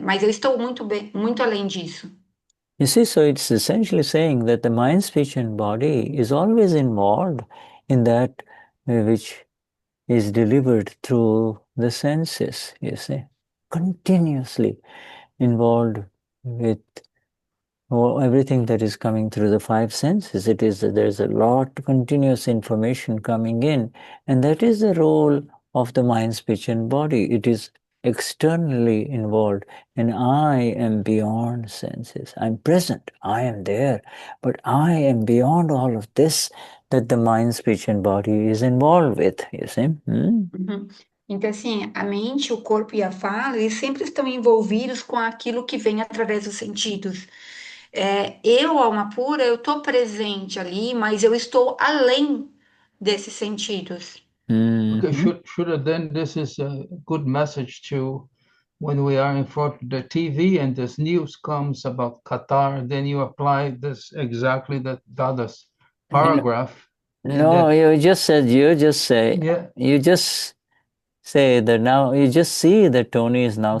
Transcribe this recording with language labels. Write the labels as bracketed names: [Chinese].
[Portuguese] Mas eu estou muito bem, muito além disso. [English] You see, so it's essentially saying that the mind, speech, and body is always involved in that which is delivered through the senses, you see, continuously involved with everything that is coming through the five senses. There's a lot of continuous information coming in, and that is the role of the mind, speech, and body. It is externally involved, and I am beyond senses. I'm present, I am there, but I am beyond all of this that the mind, speech, and body is involved with, you see. Uhum. [Portuguese] Então, assim, a mente, o corpo e a fala, eles sempre estão envolvidos com aquilo que vem através dos sentidos. Eu, alma pura, eu estou presente ali, mas eu estou além desses sentidos. [English] Okay, Mhm. should then this is a good message to when we are in front of the TV and this news comes about Qatar, then you apply this exactly that Dada's paragraph. And No, that, you just say, yeah, you just say that now, you just see that Tony is now